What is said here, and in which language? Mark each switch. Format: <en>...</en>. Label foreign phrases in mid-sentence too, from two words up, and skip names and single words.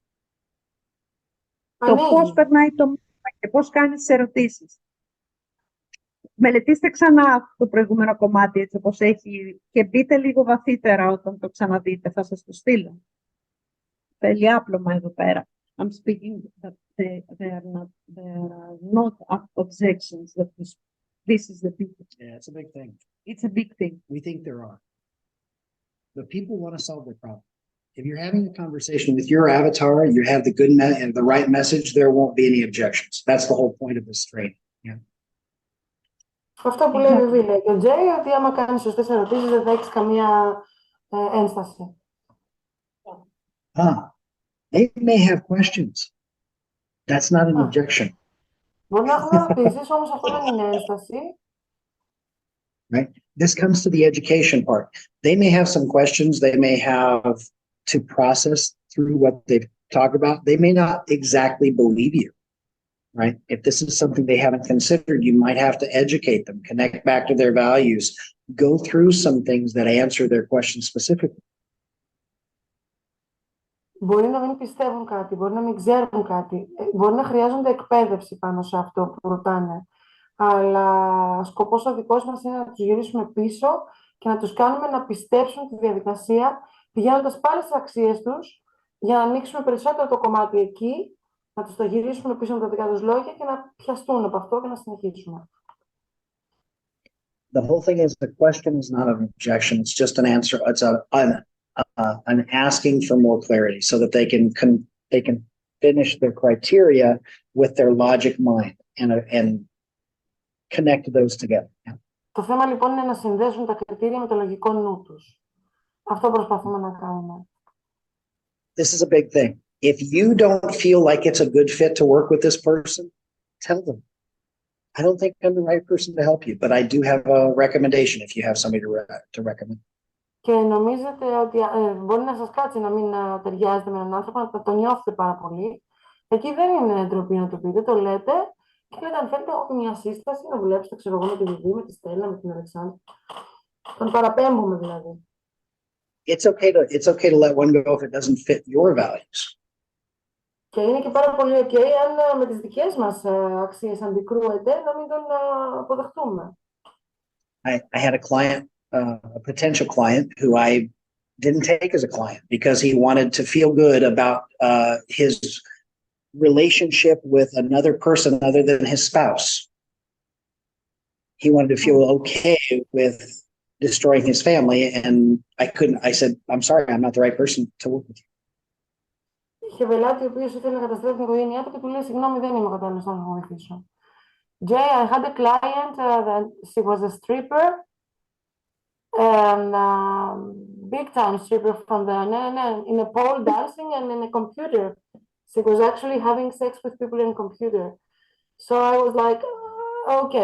<el>Το πώς περνάει το μήνυμα και πώς κάνεις τις ερωτήσεις. Μελετήστε ξανά το προηγούμενο κομμάτι έτσι όπως έχει και μπείτε λίγο βαθύτερα όταν το ξαναδείτε. Θα σας το στείλω. Θέλει άπλωμα εδώ πέρα.</el> <en>I'm speaking that there are not objections that this is the big thing. Yeah, it's a big thing. It's a big thing. We think there are. But people want to solve their problem. If you're having a conversation with your avatar, you have the good and the right message, there won't be any objections. That's the whole point of this training. Yeah.</en> <el>Αυτό που λέει Βιβί, λέει και ο Τζέι, ότι άμα κάνεις σωστές ερωτήσεις δεν θα έχεις καμία ένσταση.</el> <en>They may have questions. That's not an objection.</en> <el>Μπορεί να έχουν ερωτήσεις, όμως αυτό δεν είναι ένσταση.</el> <en>Right? This comes to the education part. They may have some questions. They may have to process through what they've talked about. They may not exactly believe you, right? If this is something they haven't considered, you might have to educate them, connect back to their values, go through some things that answer their questions specifically.</en> <el>Μπορεί να μην πιστεύουν κάτι, μπορεί να μην ξέρουν κάτι, μπορεί να χρειάζονται εκπαίδευση πάνω σε αυτό που ρωτάνε. Αλλά σκοπός ο δικός μας είναι να τους γυρίσουμε πίσω και να τους κάνουμε να πιστέψουν τη διαδικασία, πηγαίνοντας πάλι στις αξίες τους, για να ανοίξουμε περισσότερο το κομμάτι εκεί, να τους το γυρίσουμε πίσω με τα δικά τους λόγια και να πιαστούν από αυτό και να συνεχίσουμε.</el> <en>The whole thing is the question is not an objection. It's just an answer. It's an and asking for more clarity so that they can finish their criteria with their logic mind and connect those together.</en> <el>Το θέμα λοιπόν είναι να συνδέσουν τα κριτήρια με το λογικό νου τους. Αυτό προσπαθούμε να κάνουμε.</el> <en>This is a big thing. If you don't feel like it's a good fit to work with this person, tell them. I don't think I'm the right person to help you, but I do have a recommendation if you have somebody to recommend.</en> <el>Και νομίζετε ότι μπορεί να σας κάτσει να μην ταιριάζετε με έναν άνθρωπο, να το νιώθετε πάρα πολύ. Εκεί δεν είναι ντροπή να το πείτε, το λέτε και λέτε αν θέλετε έχω μια σύσταση να δουλέψετε, ξέρω εγώ, με τη Βιβί, με τη Στέλλα, με την Αλεξάνδρα. Τον παραπέμπουμε δηλαδή.</el> <en>It's okay to let one go if it doesn't fit your values.</en> <el>Και είναι και πάρα πολύ ok αν με τις δικές μας αξίες αντικρούεται να μην τον αποδεχτούμε.</el> <en>I had a client, a potential client who I didn't take as a client because he wanted to feel good about his relationship with another person other than his spouse. He wanted to feel okay with destroying his family, and I said, I'm sorry, I'm not the right person to work with you. Είχε πελάτη ο οποίος ήθελε να καταστρέψει την οικογένειά του και του λέει συγγνώμη, δεν είμαι ο κατάλληλος να σας βοηθήσω. Jay, I had a client that she was a stripper, and big time stripper from the in a pole dancing and in a computer. She was actually having sex with people in a computer. So I was like, okay.</en>